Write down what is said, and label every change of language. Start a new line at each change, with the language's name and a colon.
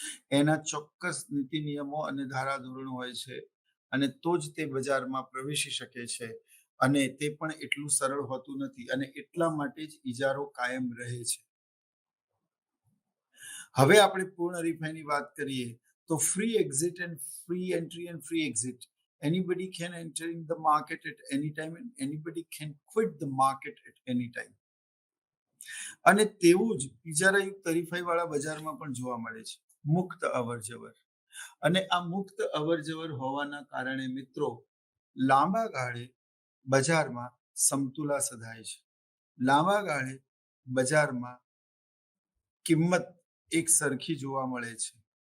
Gujarati: એના ચોક્કસ નીતિ નિયમો અને ધારાધોરણો હોય છે અને તો જ તે બજારમાં પ્રવેશી શકે છે. અને તે પણ એટલું સરળ હોતું નથી અને એટલા માટે જ ઇજારો કાયમ રહે છે. હવે આપણે પૂર્ણ હરીફાઈની વાત કરીએ તો
English: Free exit and free entry and free exit. Anybody can enter in the market at any time and anybody can quit the market at any time.
Gujarati: અને તેવું જ ઇજારાયુક્ત હરીફાઈ વાળા બજારમાં પણ જોવા મળે છે. મુક્ત અવરજવર. અને આ મુક્ત અવરજવર હોવાના કારણે મિત્રો લાંબા ગાળે બજારમાં સમતુલા સધાય છે. લાંબા ગાળે બજારમાં કિંમત એક સરખી જોવા મળે છે.